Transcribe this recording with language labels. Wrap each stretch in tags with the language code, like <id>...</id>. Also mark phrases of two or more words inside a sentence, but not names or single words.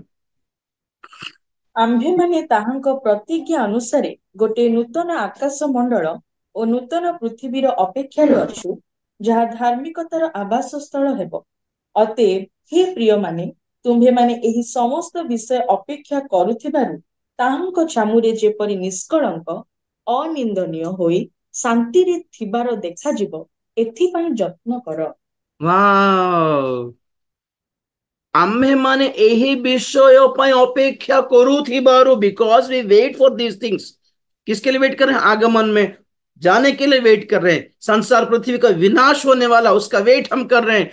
<or>ଆମ୍ଭେମାନେ ତାହାଙ୍କ ପ୍ରତିଜ୍ଞା ଅନୁସାରେ ଗୋଟିଏ ନୂତନ ଆକାଶ ମଣ୍ଡଳ ଓ ନୂତନ ପୃଥିବୀର ଅପେକ୍ଷାରେ ଅଛୁ, ଯାହା ଧାର୍ମିକତାର ଆବାସ ସ୍ଥଳ ହେବ। ଅତଏବ ହେ ପ୍ରିୟମାନେ, ତୁମ୍ଭେମାନେ ଏହି ସମସ୍ତ ବିଷୟ ଅପେକ୍ଷା କରୁଥିବାରୁ ତାହାଙ୍କ ଛାମୁରେ ଯେପରି ନିଷ୍କଳଙ୍କ ଅନିନ୍ଦନୀୟ ହୋଇ ଶାନ୍ତିରେ ଥିବାର ଦେଖାଯିବ, ଏଥିପାଇଁ ଯତ୍ନ କର। ଆମ୍ଭେ ମାନେ</or> <hi>यही विषयों पर अपेक्षा करूथिबारु,</hi> <en>because we wait for these things.</en> <hi>किसके लिए वेट कर रहे हैं? आगमन में जाने के लिए वेट कर रहे हैं। संसार पृथ्वी का विनाश होने वाला, उसका वेट हम कर रहे हैं।</hi>